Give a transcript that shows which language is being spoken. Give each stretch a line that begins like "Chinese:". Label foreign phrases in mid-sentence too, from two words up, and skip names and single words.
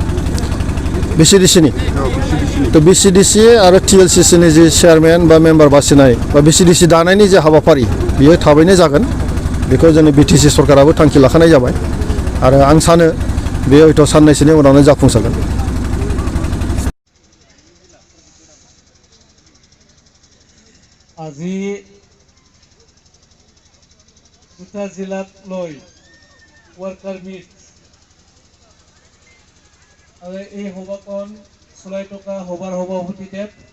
Bodo: बिसिडिसिनि तो बिसिडिसि आरो टिएलसिसिनि जि चेयारमेन बा मेम्बार बासिनाय बा बिसिडिसि दानायनि जे हाबाफारि बियो थाबैनो जागोन बेखौ जोंनि बिटिसि सरकाराबो थांखि लाखानाय जाबाय आरो आं सानो बेयो हयथ' साननैसोनि उनावनो जाफुंसारगोन।
Assamese: আজি দুটা জিলাক লৈ
English: worker meet
Assamese: আৰু এই সভাখন চলাই থকা সভাৰ সভাপতিদেৱ